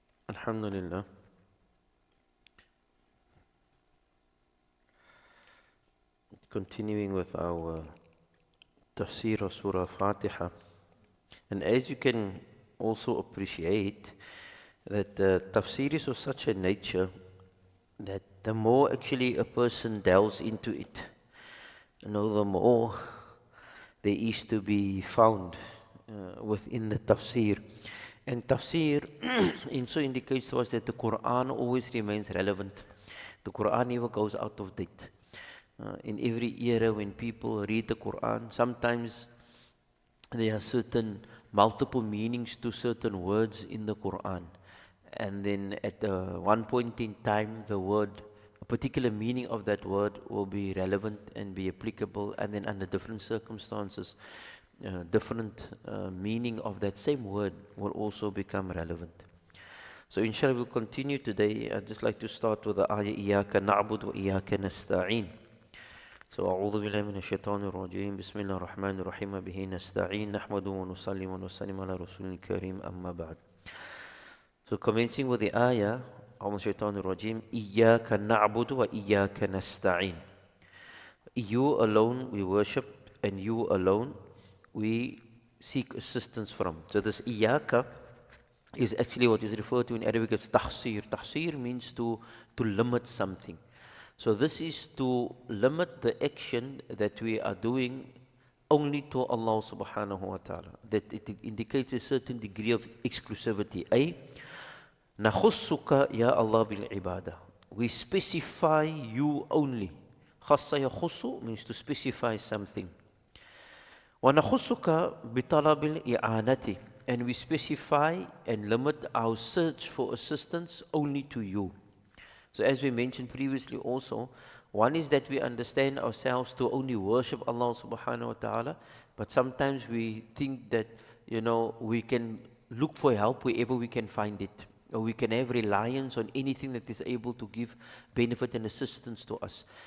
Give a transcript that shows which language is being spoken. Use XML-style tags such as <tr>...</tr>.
<ar>الحمد لله</ar> <en>Continuing with our tafsir of Surah Fatiha. And as you can also appreciate, that tafsir is of such a nature that the more actually a person delves into it, the more there is to be found within the tafsir. And tafsir also indicates to us that the Quran always remains relevant. The Quran never goes out of date. In every era when people read the Quran, sometimes there are certain multiple meanings to certain words in the Quran. And then at one point in time, a particular meaning of that word will be relevant and be applicable, and then under different circumstances, different meaning of that same word will also become relevant. So inshallah we'll continue today. I'd just like to start with the ayah,</en> <ar>إِيَّاكَ نَعْبُدُ وَإِيَّاكَ نَسْتَعِينُ. So أعوذ بالله من الشيطان الرجيم بسم الله الرحمن الرحيم به نستعين نحمده ونصلي ونسلم على رسول الكريم أما بعد.</ar> <en>So commencing with the ayah,</en> <ar>أعوذ الشيطان الرجيم إِيَّاكَ نَعْبُدُ وَإِيَّاكَ نَسْتَعِينُ.</ar> <en>You alone we worship, and you alone we seek assistance from. So this إِيَّاكَ is actually what is referred to in Arabic as tahsir. Tahsir means to limit something. So this is to limit the action that we are doing only to Allah subhanahu wa ta'ala. That it indicates a certain degree of exclusivity.</en> <ar>أي نخصك يا الله بالعبادة.</ar> <en>We specify you only.</en> <ar>خص يخص</ar> <en>means to specify something.</en> <ar>وَنَخُصُّكَ بِطَلَبِ الْإِعَانَةِ,</ar> <en>and we specify and limit our search for assistance only to you. So as we mentioned previously also, one is that we understand ourselves to only worship Allah subhanahu wa ta'ala, but sometimes we think that, we can look for help wherever we can find it, or we can have reliance on anything that is able to give benefit and assistance to us.</en>